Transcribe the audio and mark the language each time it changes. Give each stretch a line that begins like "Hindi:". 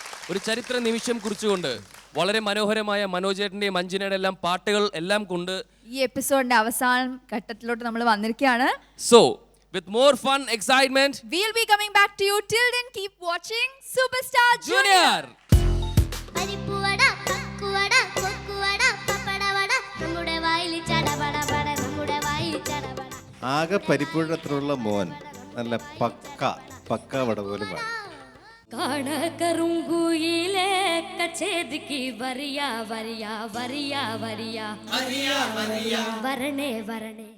Malayalam: ഒരു ചരിത്ര നിമിഷം കുറിച്ചുകൊണ്ട് വളരെ മനോഹരമായ മനോജ് ചേട്ടന്റെയും മഞ്ജുനയുടെ എല്ലാം പാട്ടുകൾ എല്ലാം കൊണ്ട് ഈ എപ്പിസോഡിന്റെ അവസാന ഘട്ടത്തിലോട്ട് നമ്മൾ വന്നിരിക്കുകയാണ്.
English: So, with more fun, excitement, We'll be coming back to you. Till then, keep watching Superstar Junior.
Malayalam: പരിപ്പുവട പക്കുവട കൊക്കുവട പപ്പടവട നമ്മുടെ വായിൽ ചടപടപട നമ്മുടെ വായിൽ ചടപട. ആകെ പരിപ്പുഴത്തിലുള്ള മോൻ നല്ല പക്ക വട പോലെ പാടി. കാടകറുങ്കുയിലേ കച്ചേദിക്ക് വരിയാ വരിയാ വരിയാ വരിയാ വരണേ വരണേ.